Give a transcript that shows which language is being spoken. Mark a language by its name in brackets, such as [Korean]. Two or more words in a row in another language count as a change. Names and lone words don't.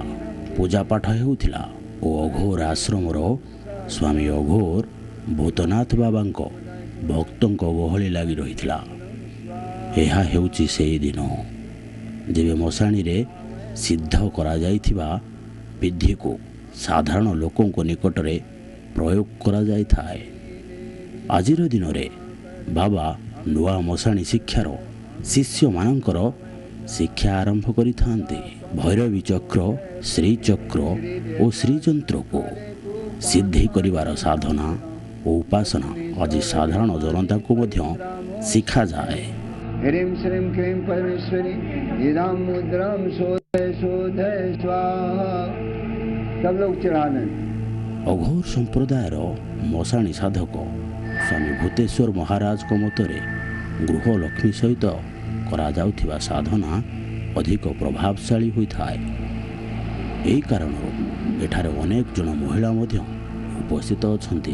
[Odia] ପୂଜା ପାଠ ହେଉଥିଲା, ଓ ଅଘୋର ଆଶ୍ରମର ସ୍ୱାମୀ ଅଘୋର ଭୂତନାଥ ବାବାଙ୍କ ଭକ୍ତଙ୍କ ଗହଳି ଲାଗି ରହିଥିଲା। ଏହା ହେଉଛି ସେହି ଦିନ ଯେବେ ମଶାଣିରେ ସିଦ୍ଧ କରାଯାଇଥିବା ବିଧିକୁ ସାଧାରଣ ଲୋକଙ୍କ ନିକଟରେ ପ୍ରୟୋଗ କରାଯାଇଥାଏ। ଆଜିର ଦିନରେ ବାବା ନୂଆ ମଶାଣି ଶିକ୍ଷାର ଶିଷ୍ୟମାନଙ୍କର ଶିକ୍ଷା ଆରମ୍ଭ କରିଥାନ୍ତି। ଭୈରବୀ ଚକ୍ର, ଶ୍ରୀଚକ୍ର ଓ ଶ୍ରୀଯନ୍ତ୍ରକୁ ସିଦ୍ଧି କରିବାର ସାଧନା ଓ ଉପାସନା ଆଜି ସାଧାରଣ ଜନତାଙ୍କୁ ମଧ୍ୟ ଶିଖାଯାଏ। [Sanskrit] ह्रीं श्रीं क्लीं परमेश्वरी इदां मुद्रां शोधय शोधय स्वाहा। [Hindi] सब लोग चढ़ा दें। [Odia] ଅଘୋର ସମ୍ପ୍ରଦାୟର ମଶାଣି ସାଧକ ସ୍ୱାମୀ ଭୂତେଶ୍ୱର ମହାରାଜଙ୍କ ମତରେ ଗୃହଲକ୍ଷ୍ମୀ ସହିତ କରାଯାଉଥିବା ସାଧନା ଅଧିକ ପ୍ରଭାବଶାଳୀ ହୋଇଥାଏ। ଏହି କାରଣରୁ ଏଠାରେ ଅନେକ ଜଣ ମହିଳା ମଧ୍ୟ ଉପସ୍ଥିତ ଅଛନ୍ତି।